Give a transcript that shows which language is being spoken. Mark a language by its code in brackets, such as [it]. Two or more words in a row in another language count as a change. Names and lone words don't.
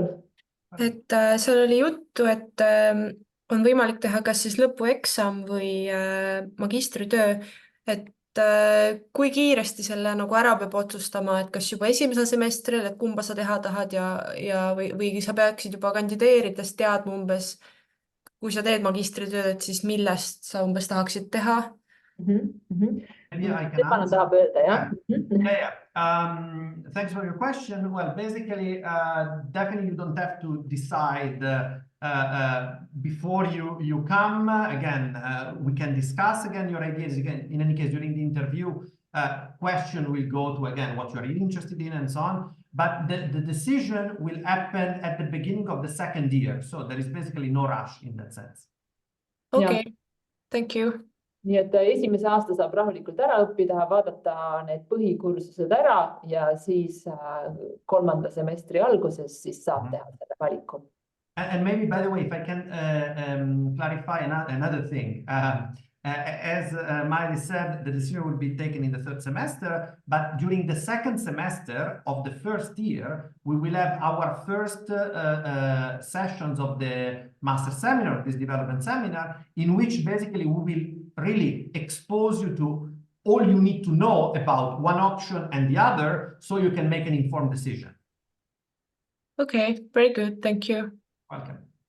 [et] Et seal oli juttu, et on võimalik teha kas siis lõpueksam või magistritöö, et kui kiiresti selle nagu ära peab otsustama, et kas juba esimesel semestril, et kumba sa teha tahad või sa peaksid juba kandideerides teadma umbes, kui sa teed magistritööd, siis millest sa umbes tahaksid teha? [en] Maybe I can Stefano answer. [et] tahab öelda, jah? [en] Yeah. Thanks for your question. Well, basically, definitely you don't have to decide before you come. Again, we can discuss again your ideas. Again, in any case, during the interview, question will go to, again, what you're really interested in and so on. But the decision will happen at the beginning of the second year. So there is basically no rush in that sense. Okay, thank you. [et] Nii et esimese aasta saab rahulikult ära õppida, vaadata need põhikursused ära ja siis kolmanda semestri alguses siis saab teha selle valiku. [en] And maybe, by the way, if I can clarify another thing. As Miley said, the decision will be taken in the third semester, but during the second semester of the first year, we will have our first sessions of the master seminar, this development seminar, in which basically we will really expose you to all you need to know about one option and the other, so you can make an informed decision. Okay, very good, thank you. Welcome.